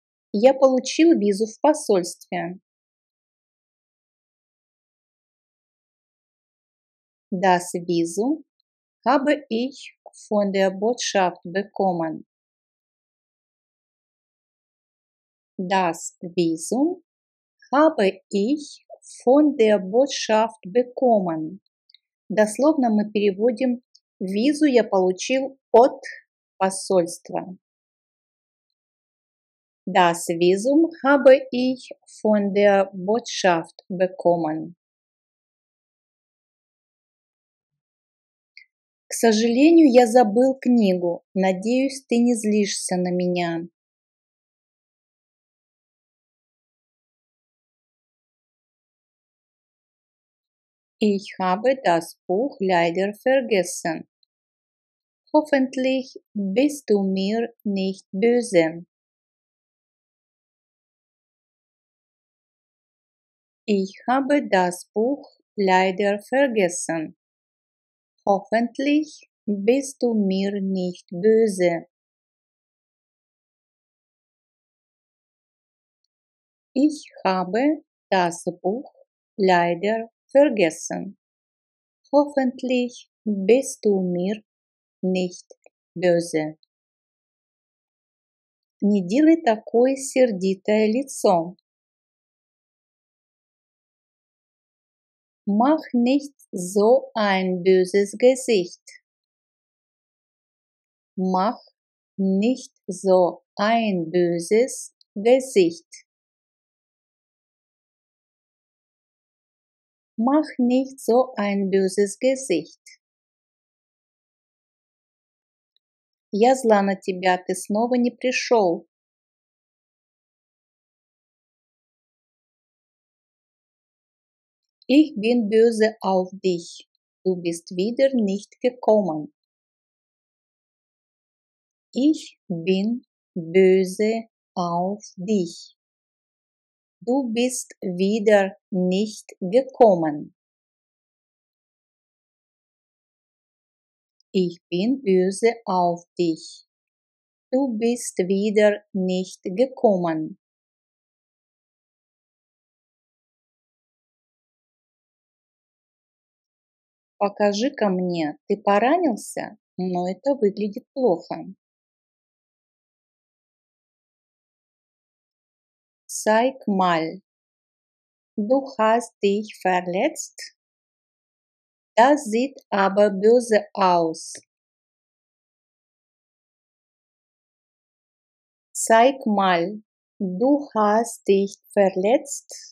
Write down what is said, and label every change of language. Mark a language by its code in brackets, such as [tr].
[ru] Я получил визу в посольстве. [de] Das Visum habe ich von der Botschaft bekommen. Das Visum habe ich von der Botschaft bekommen. [ru] Дословно мы переводим визу я получил от посольства. [de] Das Visum habe ich von der Botschaft bekommen. [ru] К сожалению, я забыл книгу. Надеюсь, ты не злишься на меня. [de] Ich habe das Buch leider vergessen. Hoffentlich bist du mir nicht böse. Ich habe das Buch leider vergessen. Hoffentlich bist du mir nicht böse. Ich habe das Buch leider vergessen. Hoffentlich bist du mir nicht böse. [ru] Не делай такое сердитое лицо. [de] Mach nicht so ein böses Gesicht. Mach nicht so ein böses Gesicht. Mach nicht so ein böses Gesicht. [ru] Я зла на тебя, ты снова не пришел. [de] Ich bin böse auf dich. Du bist wieder nicht gekommen. Ich bin böse auf dich. Du bist wieder nicht gekommen. Ich bin böse auf dich. Du bist wieder nicht gekommen. [ru] Покажи-ка мне, ты поранился, но это выглядит плохо. [de] Zeig mal, du hast dich verletzt? Das sieht aber böse aus. Zeig mal, du hast dich verletzt?